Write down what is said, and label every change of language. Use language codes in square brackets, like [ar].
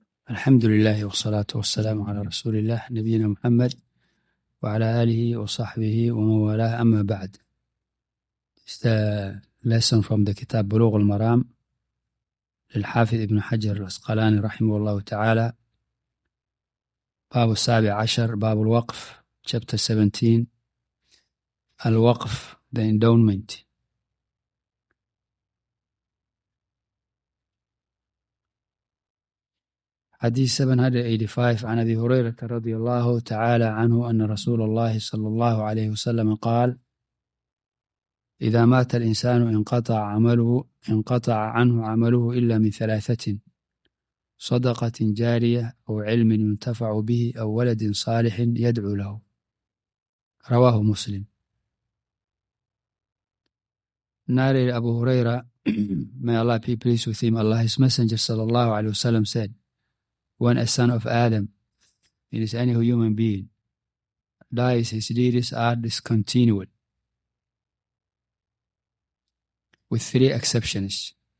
[ar] الحمد لله والصلاة والسلام على رسول الله نبينا محمد وعلى آله وصحبه ومن والاه. أما بعد. [en] It's the lesson from the kitab Buloogh Al-Maraam [ar] للحافظ ابن حجر الأسقلاني رحمه الله تعالى. باب 17 باب الوقف, [en] chapter 17, Al-Waqf, the Endowment. [ar] حديث 785 عن أبي هريرة رضي الله تعالى عنه أن رسول الله صلى الله عليه وسلم قال: إذا مات الإنسان انقطع عنه عمله إلا من ثلاثة: صدقة جارية أو علم ينتفع به أو ولد صالح يدعو له. رواه مسلم. [en] Narrated Abu Huraira, may Allah be pleased with him, Allah His Messenger sallallahu alaihi wasallam said, when a son of Adam, it is any human being, dies, his deeds are discontinued, with three exceptions.